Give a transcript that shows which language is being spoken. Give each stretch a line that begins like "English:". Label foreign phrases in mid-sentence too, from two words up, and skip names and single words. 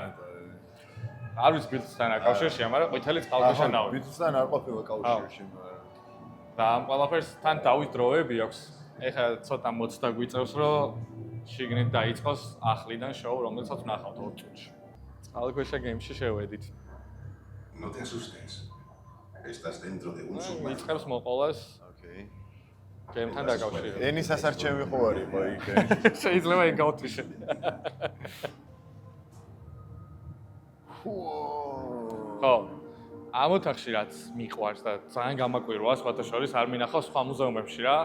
Georgian: არ ვიცი ბილდსთან აკავშირშია, მაგრამ ყვითელი წყალქვეშა ნავი. ბილდსთან არ ყოფილა კავშირში, მაგრამ და ამ ყველაფერს თან დავის დროები აქვს. ეხლა ცოტა მოცდა გვიწევს, რომ შიგნით დაიწყოს ახლიდან შოუ, რომელსაც ვნახავთ 2 წუთში. წყალქვეშა გეიმში შევედით.
Spanish: No te asustes. Estás dentro de un submarino.
Georgian: მიწყებს მოყოლას ოკეი. გეიმთან დაკავშირებით. ენის ასარჩევი ხო არისო იქ? შეიძლება იქ გავთიშე. ხო. ამ ოთახში რაც მიყვარს და ძალიან გამაკვირვაა სხვათა შორის არ მინახავს სხვა მუზეუმებში რა.